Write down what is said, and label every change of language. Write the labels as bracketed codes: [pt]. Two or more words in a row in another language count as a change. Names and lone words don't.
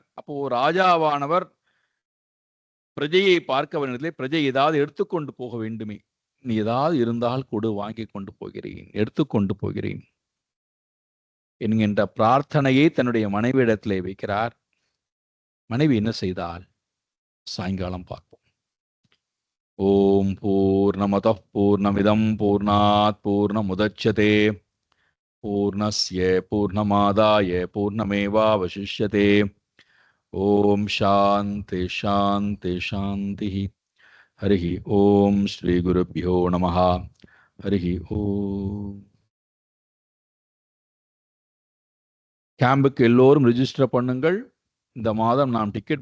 [ta] அப்போ ராஜாவானவர் பிரஜையை பார்க்க வேண்டியதில்லை, பிரஜை ஏதாவது எடுத்துக்கொண்டு போக வேண்டுமே, நீ ஏதாவது இருந்தால் கொடு, வாங்கி கொண்டு போகிறேன், எடுத்துக்கொண்டு போகிறேன் என்கின்ற பிரார்த்தனையை தன்னுடைய மனைவியிடத்திலே வைக்கிறார். மனைவி என்ன செய்தால் சாயங்காலம் பார்ப்போம். [sa] ॐ पूर्णमदः पूर्णमिदं पूर्णात् पूर्णमुदच्यते पूर्णस्य पूर्णमादाय पूर्णमेवावशिष्यते. ॐ शान्तिः शान्तिः शान्तिः. हरि ॐ श्री गुरुभ्यो नमः. हरि ॐ. [ta] கேம்புக்கு எல்லோரும் ரிஜிஸ்டர் பண்ணுங்கள். இந்த மாதம் நாம் டிக்கெட்